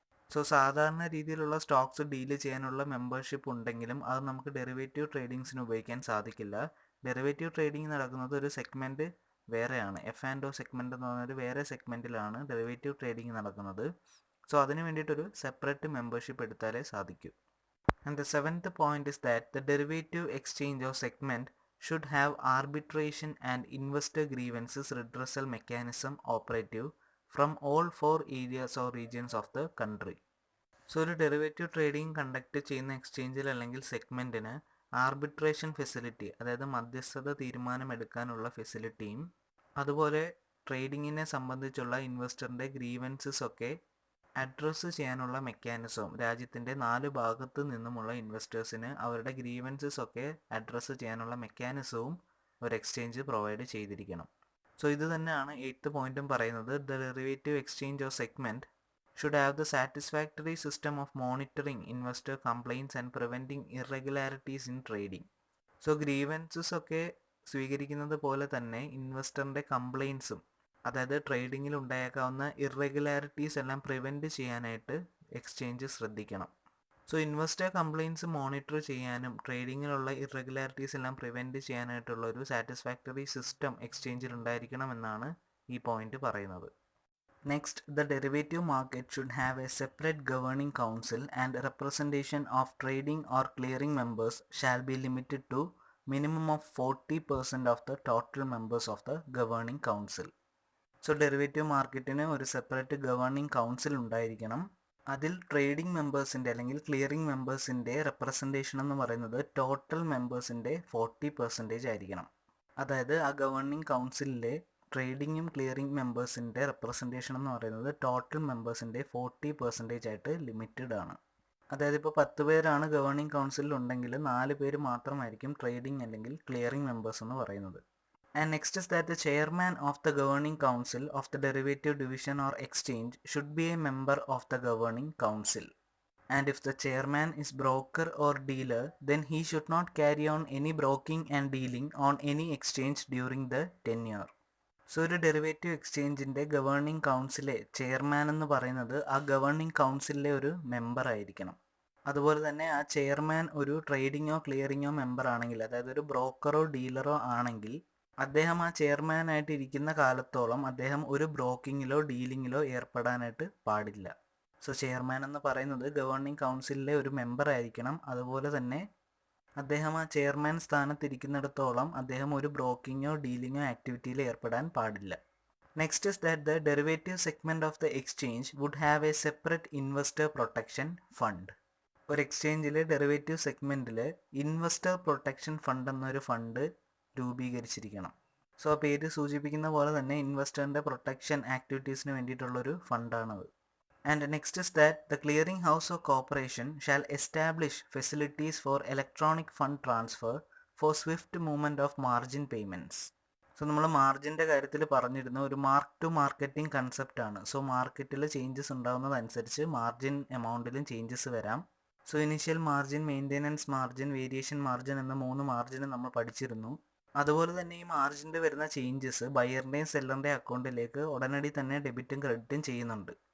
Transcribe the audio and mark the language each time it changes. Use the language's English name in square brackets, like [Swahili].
[Malayalam] So സാധാരണ രീതിയിലുള്ള Stokes deal ചെയ്യാനുള്ള മെമ്പർഷിപ്പ് ഉണ്ടെങ്കിലും അത് നമുക്ക് ഡെറിവേറ്റീവ് ട്രേഡിങ്സിന് ഉപയോഗിക്കാൻ സാധിക്കില്ല. ഡെറിവേറ്റീവ് ട്രേഡിംഗ് നടക്കുന്നത് ഒരു സെഗ്മെൻറ്റ് വേറെയാണ്. F&O സെഗ്മെൻറ്റ് എന്ന് പറഞ്ഞൊരു വേറെ സെഗ്മെൻറ്റിലാണ് ഡെറിവേറ്റീവ് ട്രേഡിംഗ് നടക്കുന്നത്. സോ അതിന് വേണ്ടിയിട്ടൊരു സെപ്പറേറ്റ് മെമ്പർഷിപ്പ് എടുത്താലേ സാധിക്കൂ. [English] And the seventh point is that the derivative exchange or segment should have arbitration and investor grievances redressal mechanism operative from all 4 areas or regions of the country. [Malayalam] So ഒരു derivative trading conduct ചെയ്യുന്ന എക്സ്ചേഞ്ചിൽ അല്ലെങ്കിൽ സെഗ്മെൻറ്റിന് arbitration facility, അതായത് മധ്യസ്ഥത തീരുമാനമെടുക്കാനുള്ള ഫെസിലിറ്റിയും അതുപോലെ ട്രേഡിങ്ങിനെ സംബന്ധിച്ചുള്ള ഇൻവെസ്റ്ററിൻ്റെ grievances ഒക്കെ address ചെയ്യാനുള്ള മെക്കാനിസവും രാജ്യത്തിൻ്റെ 4 ഭാഗത്തു നിന്നുമുള്ള ഇൻവെസ്റ്റേഴ്സിന് അവരുടെ ഗ്രീവൻസസ് ഒക്കെ അഡ്രസ്സ് ചെയ്യാനുള്ള മെക്കാനിസവും ഒരു എക്സ്ചേഞ്ച് പ്രൊവൈഡ് ചെയ്തിരിക്കണം. സോ ഇത് തന്നെയാണ് 8th പോയിന്റും പറയുന്നത്. [English] The derivative exchange or segment should have the satisfactory system of monitoring investor complaints and preventing irregularities in trading. [Malayalam] So grievances ഒക്കെ സ്വീകരിക്കുന്നത് പോലെ തന്നെ ഇൻവെസ്റ്ററിൻ്റെ കംപ്ലയിൻസും, അതായത് ട്രേഡിങ്ങിൽ ഉണ്ടായേക്കാവുന്ന ഇറഗുലാരിറ്റീസ് എല്ലാം പ്രിവെൻറ്റ് ചെയ്യാനായിട്ട് എക്സ്ചേഞ്ച് ശ്രദ്ധിക്കണം. സോ ഇൻവെസ്റ്റർ കംപ്ലയിൻസ് മോണിറ്റർ ചെയ്യാനും ട്രേഡിങ്ങിലുള്ള ഇറഗുലാരിറ്റീസ് എല്ലാം പ്രിവെൻറ്റ് ചെയ്യാനായിട്ടുള്ള ഒരു സാറ്റിസ്ഫാക്ടറി സിസ്റ്റം എക്സ്ചേഞ്ചിൽ ഉണ്ടായിരിക്കണം എന്നാണ് ഈ പോയിന്റ് പറയുന്നത്. [English] Next, the derivative market should have a separate governing council and representation of trading or clearing members shall be limited to minimum of 40% of the total members of the governing council. So, derivative market [Malayalam] ന് ഒരു separate governing council ഉണ്ടായിരിക്കണം. അതിൽ trading മെമ്പേഴ്സിൻ്റെ അല്ലെങ്കിൽ clearing മെമ്പേഴ്സിൻ്റെ representation എന്ന് പറയുന്നത് total മെമ്പേഴ്സിൻ്റെ 40% ആയിരിക്കണം. അതായത് ആ ഗവേണിംഗ് കൗൺസിലിലെ ട്രേഡിങ്ങും ക്ലിയറിംഗ് മെമ്പേഴ്സിൻ്റെ റെപ്രസെൻറ്റേഷൻ എന്ന് പറയുന്നത് ടോട്ടൽ മെമ്പേഴ്സിൻ്റെ 40% ആയിട്ട് ലിമിറ്റഡ് ആണ്. അതായത് ഇപ്പോൾ 10 പേരാണ് ഗവേണിംഗ് കൗൺസിലിൽ ഉണ്ടെങ്കിൽ 4 പേര് മാത്രമായിരിക്കും ട്രേഡിംഗ് അല്ലെങ്കിൽ ക്ലിയറിംഗ് മെമ്പേഴ്സ് എന്ന് പറയുന്നത്. [English] And next is that the chairman of the governing council of the derivative division or exchange should be a member of the governing council. And if the chairman is broker or dealer, then he should not carry on any broking and dealing on any exchange during the tenure. [Malayalam] So ഒരു derivative എക്സ്ചേഞ്ചിൻ്റെ governing കൗൺസിലെ chairman എന്ന് പറയുന്നത് ആ governing കൗൺസിലിലെ ഒരു member ആയിരിക്കണം. അതുപോലെ തന്നെ ആ chairman ഒരു ട്രേഡിങ്ങോ ക്ലിയറിങ്ങോ മെമ്പർ ആണെങ്കിൽ, അതായത് ഒരു ബ്രോക്കറോ ഡീലറോ ആണെങ്കിൽ, അദ്ദേഹം ആ ചെയർമാനായിട്ട് ഇരിക്കുന്ന കാലത്തോളം അദ്ദേഹം ഒരു ബ്രോക്കിങ്ങിലോ ഡീലിങ്ങിലോ ഏർപ്പെടാനായിട്ട് പാടില്ല. സോ ചെയർമാൻ എന്ന് പറയുന്നത് ഗവേണിംഗ് കൗൺസിലിലെ ഒരു മെമ്പർ ആയിരിക്കണം. അതുപോലെ തന്നെ അദ്ദേഹം ആ ചെയർമാൻ സ്ഥാനത്തിരിക്കുന്നിടത്തോളം അദ്ദേഹം ഒരു ബ്രോക്കിങ്ങോ ഡീലിങ്ങോ ആക്ടിവിറ്റിയിൽ ഏർപ്പെടാൻ പാടില്ല. [English] Next is that the derivative segment of the exchange would have a separate investor protection fund. [Malayalam] ഒരു എക്സ്ചേഞ്ചിലെ ഡെറിവേറ്റീവ് സെഗ്മെൻറ്റിൽ ഇൻവെസ്റ്റർ പ്രൊട്ടക്ഷൻ ഫണ്ട് എന്നൊരു ഫണ്ട് രൂപീകരിച്ചിരിക്കണം. സോ ആ പേര് സൂചിപ്പിക്കുന്ന പോലെ തന്നെ ഇൻവെസ്റ്ററിൻ്റെ protection ആക്ടിവിറ്റീസിന് വേണ്ടിയിട്ടുള്ളൊരു ഫണ്ടാണത്. [English] And next is that the clearing house or corporation shall establish facilities for electronic fund transfer for swift movement of margin payments. [Malayalam] So നമ്മൾ മാർജിൻ്റെ കാര്യത്തിൽ പറഞ്ഞിരുന്ന ഒരു മാർക്ക് ടു മാർക്കറ്റിംഗ് കൺസെപ്റ്റ് ആണ്. സോ മാർക്കറ്റിൽ ചേഞ്ചസ് ഉണ്ടാകുന്നതനുസരിച്ച് മാർജിൻ എമൗണ്ടിലും ചേഞ്ചസ് വരാം. So initial margin, maintenance margin, variation margin എന്ന 3 മാർജിന് നമ്മൾ പഠിച്ചിരുന്നു. അതുപോലെ തന്നെ ഈ മാർജിൻ്റെ വരുന്ന ചേഞ്ചസ് ബയറിൻ്റെയും സെല്ലറിൻ്റെയും അക്കൗണ്ടിലേക്ക് ഉടനടി തന്നെ ഡെബിറ്റും ക്രെഡിറ്റും ചെയ്യുന്നുണ്ട്.